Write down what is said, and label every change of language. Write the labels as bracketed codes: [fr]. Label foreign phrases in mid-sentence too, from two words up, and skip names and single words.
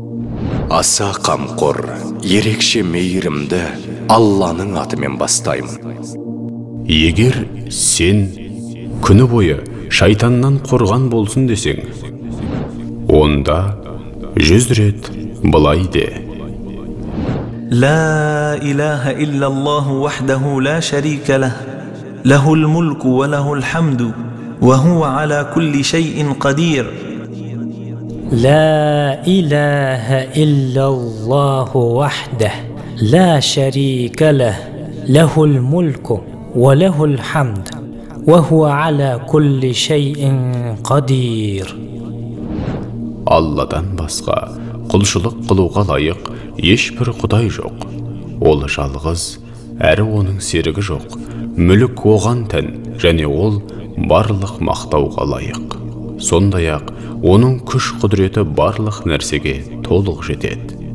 [kk] Аса қамқор, ерекше мейірімді Алланың атымен бастаймын. Егер сен күні бойы шайтаннан қорған болсын десең, онда 100 рет былай де: [ar] لا إله إلا الله وحده لا شريك له له الملك وله الحمد وهو على كل شيء قدير. لا إله إلا الله وحده لا شريك له له الملك وله الحمد وهو على كل شيء قدير. [kk] Алладан басқа құлшылық қылуға лайық ешбір құдай жоқ. Ол жалғыз, әрі оның серігі жоқ. Мүлік оған тән, және ол барлық мақтауға лайық. Сондай-ақ оның күш құдіреті барлық нәрсеге толық жетеді.